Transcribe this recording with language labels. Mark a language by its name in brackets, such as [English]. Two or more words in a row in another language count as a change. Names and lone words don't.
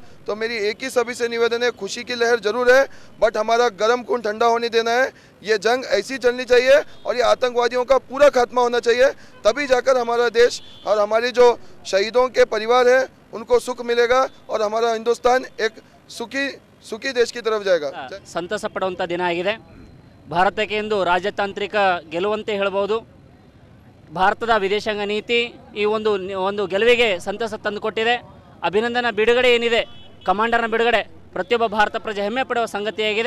[Hindi] तो मेरी एक ही सभी से निवेदन है, खुशी की लहर जरूर है, बट हमारा गर्म खून ठंडा होने देना है। ये जंग ऐसी चलनी चाहिए और ये आतंकवादियों का पूरा खात्मा होना चाहिए, तभी जाकर हमारा देश और हमारे जो शहीदों के परिवार हैं उनको सुख मिलेगा और हमारा हिंदुस्तान एक सुखी देश की तरफ जाएगा। [Kannada] ಸಂತಸ ಪಡುವಂತ ದಿನ ಆಗಿದೆ। ಭಾರತಕ್ಕೆ ಇಂದು ರಾಜತಾಂತ್ರಿಕ ಗೆಲುವಂತೆ ಹೇಳಬಹುದು। ಭಾರತದ ವಿದೇಶಾಂಗ ನೀತಿ ಈ ಒಂದು ಗೆಲುವಿಗೆ ಸಂತಸ ತಂದುಕೊಟ್ಟಿದೆ। ಅಭಿನಂದನ ಬಿಡುಗಡೆ ಏನಿದೆ, ಕಮಾಂಡರ್ನ ಬಿಡುಗಡೆ ಪ್ರತಿಯೊಬ್ಬ ಭಾರತ ಪ್ರಜೆ ಹೆಮ್ಮೆ ಪಡುವ ಸಂಗತಿಯಾಗಿದೆ।